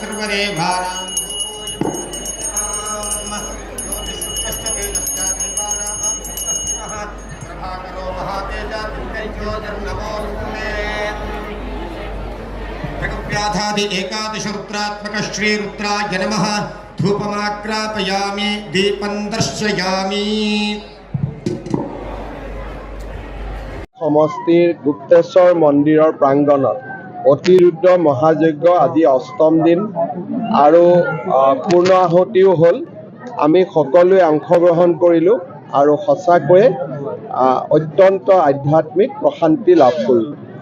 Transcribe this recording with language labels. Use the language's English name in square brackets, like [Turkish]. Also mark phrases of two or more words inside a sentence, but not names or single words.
[Sanskrit] व्याधादि एकादश रुद्रात्मक श्री रुद्राय नमः धूपमाग्रापयामि दीपं दर्शयामि। [Assamese] সমষ্টিৰ গুপ্তেশ্বৰ মন্দিৰৰ প্ৰাংগণত অতিৰুদ্ৰ মহাযজ্ঞ আজি অষ্টম দিন আৰু পূৰ্ণ আহুতিও হ'ল। আমি সকলোৱে অংশগ্ৰহণ কৰিলোঁ আৰু সঁচাকৈয়ে অত্যন্ত আধ্যাত্মিক প্ৰশান্তি লাভ কৰিলোঁ।